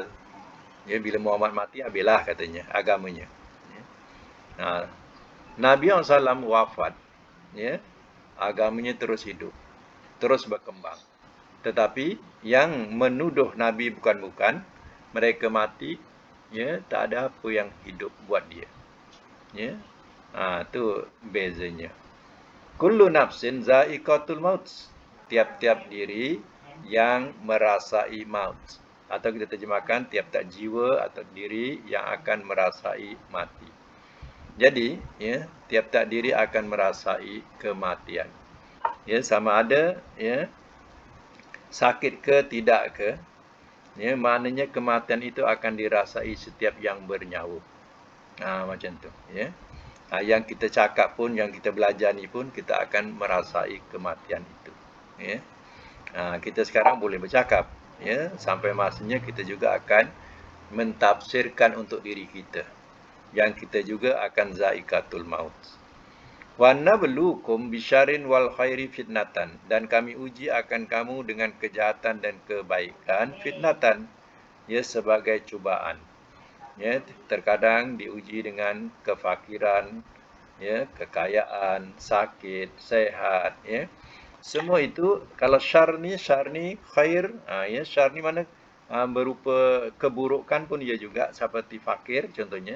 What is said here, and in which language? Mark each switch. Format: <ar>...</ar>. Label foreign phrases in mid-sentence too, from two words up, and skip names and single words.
<ms>Ya, bila Muhammad mati, habislah katanya agamanya. Ya. Nabi SAW wafat, ya, agamanya terus hidup, terus berkembang. Tetapi yang menuduh Nabi bukan-bukan, mereka mati, ya, tak ada apa yang hidup buat dia. Ya. Tu bezanya.</ms> <ar>كل نفس ذائقة الموت.</ar> <ms>Tiap-tiap diri yang merasai maut. Atau kita terjemahkan tiap-tiap jiwa atau diri yang akan merasai mati. Jadi, ya, tiap-tiap diri akan merasai kematian. Ya, sama ada ya sakit ke tidak ke, ya, maknanya kematian itu akan dirasai setiap yang bernyawa. Macam tu, ya. Yang kita cakap pun, yang kita belajar ni pun, kita akan merasai kematian itu. Ya. Kita sekarang boleh bercakap, ya, sampai masanya kita juga akan mentafsirkan untuk diri kita, yang kita juga akan</ms> <ar>ذائقة الموت. ونبلوكم بشر والخير فتنة,</ar> <ms>dan kami uji akan kamu dengan kejahatan dan kebaikan fitnatan, ya, sebagai cubaan. Ya, terkadang diuji dengan kefakiran, ya, kekayaan, sakit, sehat, ya. Semua itu kalau syar ni khair, ya, syar ni mana berupa keburukan pun ia juga, seperti fakir contohnya.</ms>